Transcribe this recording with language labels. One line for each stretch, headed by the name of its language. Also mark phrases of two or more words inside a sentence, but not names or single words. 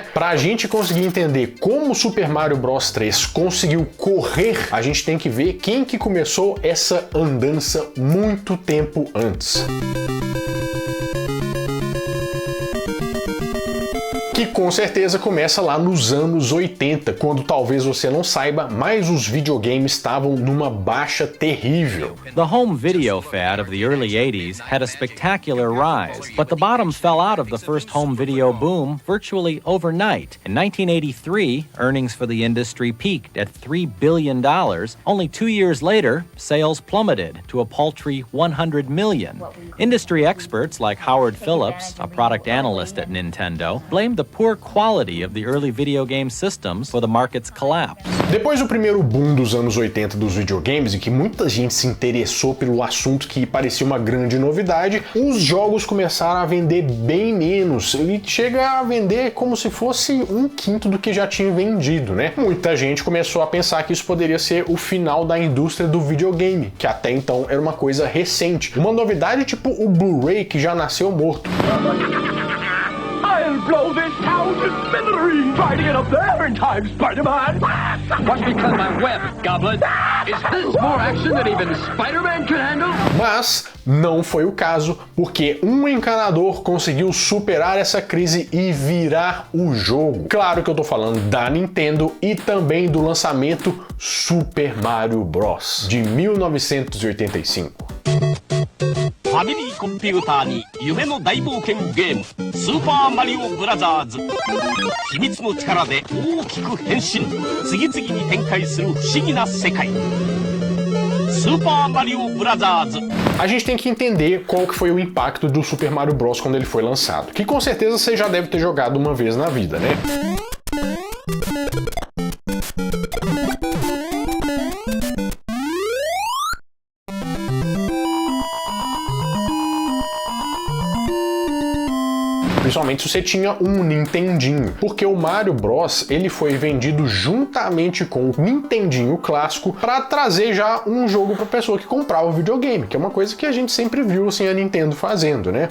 Portuguese: Pra gente conseguir entender como o Super Mario Bros 3 conseguiu correr, a gente tem que ver quem que começou essa andança muito tempo antes. Que com certeza começa lá nos anos 80, quando talvez você não saiba, mas os videogames estavam numa baixa terrível.
English: The home video fad of the early 80s had a spectacular rise, but the bottoms fell out of the first home video boom virtually overnight. In 1983, earnings for the industry peaked at $3 billion. Only 2 years later, sales plummeted to a paltry $100 million. Industry experts like Howard Phillips, a product analyst at Nintendo, blamed the poor quality of the early video game systems for the market's collapse.
Portuguese: Depois do primeiro boom dos anos 80 dos videogames, e que muita gente se interessou pelo assunto que parecia uma grande novidade, os jogos começaram a vender bem menos, e chega a vender como se fosse 1/5 do que já tinha vendido, né? Muita gente começou a pensar que isso poderia ser o final da indústria do videogame, que até então era uma coisa recente, uma novidade tipo o Blu-ray que já nasceu morto.
English: I'll blow this town to smithereens. Try to get up there in time, Spider-Man. Watch me cut my web, Goblin. Is this more action than even Spider-Man can handle?
Portuguese: Mas não foi o caso, porque um encanador conseguiu superar essa crise e virar o jogo. Claro que eu tô falando da Nintendo e também do lançamento Super Mario Bros. De 1985.
Japanese: ファミリーコンピューターに夢の大冒険ゲームスーパーマリオブラザーズ秘密の力で大きく変身次々に展開する不思議な世界スーパーマリオブラザーズ
Portuguese: A gente tem que entender qual que foi o impacto do Super Mario Bros. Quando ele foi lançado, que com certeza você já deve ter jogado uma vez na vida, né? Principalmente se você tinha um Nintendinho, porque o Mario Bros ele foi vendido juntamente com o Nintendinho clássico para trazer já um jogo para pessoa que comprava o videogame, que é uma coisa que a gente sempre viu assim a Nintendo fazendo, né?